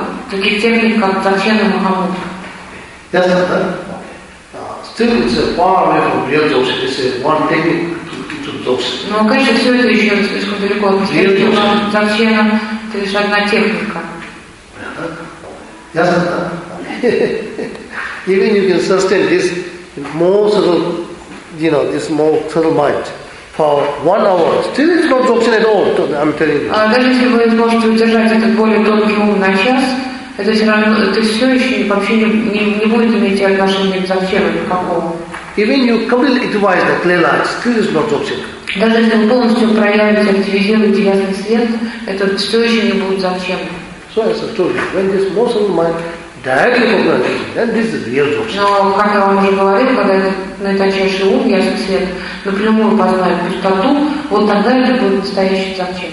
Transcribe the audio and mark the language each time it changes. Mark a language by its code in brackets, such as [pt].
[ru] Таких техник, как Дзакчена Махамудра. [en] Still it's a far away from real Dzogchen. It's a one technique to Dzogchen. [ru] Ну, конечно, все это еще слишком далеко от Дзакчена. Дзакчена это лишь одна техника. [en] Even you can sustain this more subtle, you know, this more subtle mind. For 1 hour, still it's not Dzogchen at all, I'm telling you. [ru] Даже если вы сможете удержать этот более тонкий ум на час, это все равно, еще вообще не будет иметь отношения к Дзакчену никакого. [en] Even you completely advise the clear light, still is not Dzogchen. [ru] Даже если вы полностью проявите, активизируете ясный свет, это все еще не будет Дзакчен. [en] So as I told you, when this most of mind directly comprehends, then this is real Dzogchen. [ru] Но как я вам уже говорил, когда на тончайший ум ясный свет напрямую познает пустоту, вот тогда это будет настоящий Дзакчен.